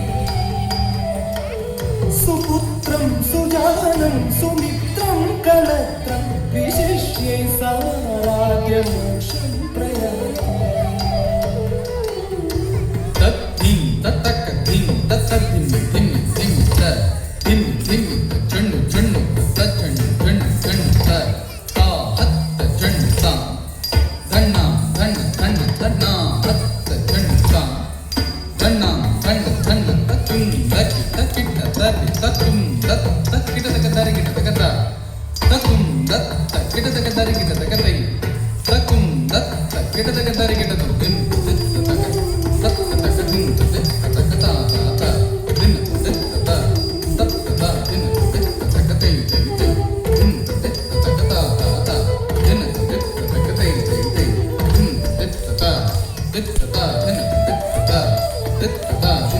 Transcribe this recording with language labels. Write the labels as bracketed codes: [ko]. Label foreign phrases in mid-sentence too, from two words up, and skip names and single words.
[sa] सुपुत्रं सुजानं सुमित्रं कलत्रं विशिष्ये साराध्यमोक्षं प्रयते तत्तिं तत्तक तिं तत्ततिं तिं तिं त तिं तिं चण्णु चण्णु तच्चण्णु चण्णु चण्णु त ता हत्त चण्णु ता धण्ण धण्ण धण्ण धण्ण हत्त चण्णु ता धण्ण धण्ण धण्ण तत्तुं दकि तकिट तरि तत्तुं दत् तकिट तक तरिकिट तकता तत्तुं दत् तकिट तक तरिकिट तकतै तत्तुं दत् तकिट तक तरिकिट तिं तिं तक तत् तक तिं तिं तक ता ता तिं तिं ता तत् ता तिं तिं तक तै तै तै तिं तिं तक ता ता तिं तिं तक तै तै तै तिं तिं ता तिं ता तिं तिं ता तिं ता